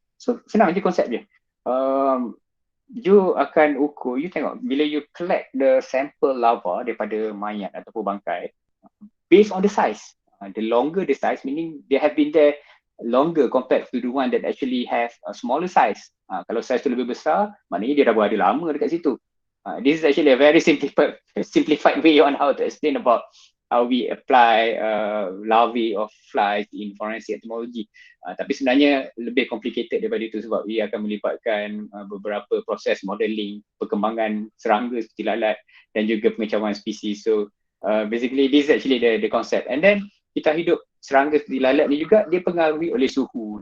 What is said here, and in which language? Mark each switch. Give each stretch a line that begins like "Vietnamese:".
Malay: So senang je konsep dia. You akan ukur, you tengok bila you
English: collect the sample larva
Malay: daripada mayat ataupun bangkai,
English: based on the size. The longer the size, meaning they have been there longer compared to the one that actually have a smaller size.
Malay: Kalau size tu lebih besar, maknanya dia dah berada lama dekat situ.
English: This is actually a very simplified way on how to explain about how we apply larvae of flies in forensic entomology.
Malay: Tapi sebenarnya lebih complicated daripada itu, sebab ia akan melibatkan beberapa proses modeling perkembangan serangga seperti lalat dan juga pengecaman spesies.
English: So basically this is actually the concept. And then
Malay: kita hidup serangga seperti lalat ni juga dia pengaruhi oleh suhu.